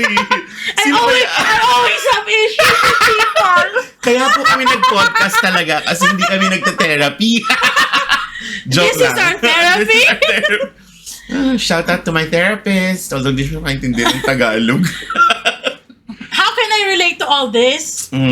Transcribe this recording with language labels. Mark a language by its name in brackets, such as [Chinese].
[English] I always have issues with people. [Filipino] Kaya po kami nag-podcast talaga kasi hindi kami nagte-therapy. Joke [English] This is our therapy? Shout out to my therapist. [Filipino] Although hindi siya maintindihan ng Tagalog. [English] How can I relate to all this?